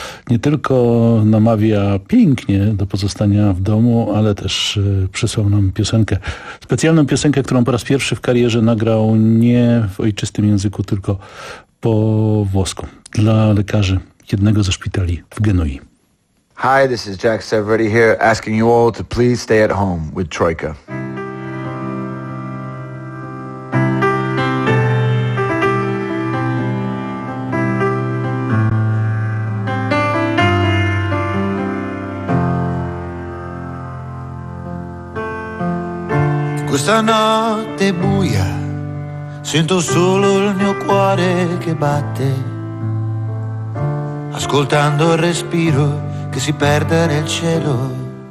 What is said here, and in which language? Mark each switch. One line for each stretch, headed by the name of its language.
Polish: Nie tylko namawia pięknie do pozostania w domu, ale też przysłał nam piosenkę. Specjalną piosenkę, którą po raz pierwszy w karierze nagrał nie w ojczystym języku, tylko po włosku. Dla lekarzy jednego ze szpitali w Genui.
English: Hi, this is Jack Severetti here, asking you all to please stay at home with Troika.
Italian: Questa notte buia, sento solo il mio cuore che batte, ascoltando il respiro che si perde nel cielo.